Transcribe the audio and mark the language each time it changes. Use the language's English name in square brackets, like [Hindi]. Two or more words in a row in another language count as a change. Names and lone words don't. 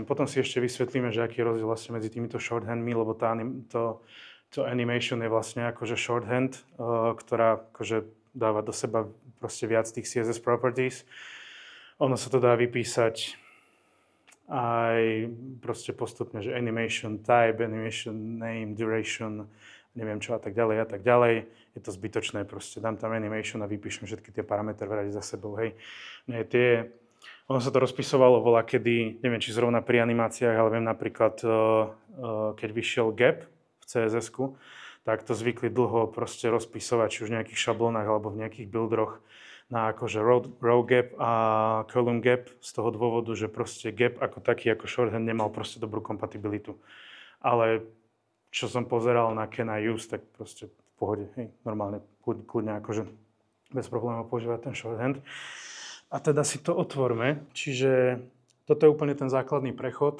[Slovak] Potom si ešte vysvetlíme, že aký je rozdiel vlastne medzi týmito shorthandmi, lebo to animation je vlastne akože shorthand, ktorá akože dáva do seba proste viac tých [English] CSS properties. [Slovak] Ono sa to dá vypísať aj proste postupne, že [English] animation type, animation name, [Slovak] duration, neviem čo a tak ďalej a tak ďalej. Je to zbytočné, proste dám tam animation a vypíšem všetky tie parametre vrať za sebou, hej. Ono sa to rozpisovalo voľa kedy, neviem či zrovna pri animáciách, ale viem napríklad, keď vyšiel Gap v CSS-ku, tak to zvykli dlho proste rozpisovať, či už v nejakých šablónach alebo v nejakých buildroch na akože [English] row gap [Slovak] a [English] column gap [Slovak] z toho dôvodu, že proste gap ako taký, ako shorthand nemal proste dobrú kompatibilitu. Ale čo som pozeral na Can I Use, tak proste v pohode, hej, normálne, kľudne akože bez problémov používať ten shorthand. A teda si to otvorme, čiže toto je úplne ten základný prechod.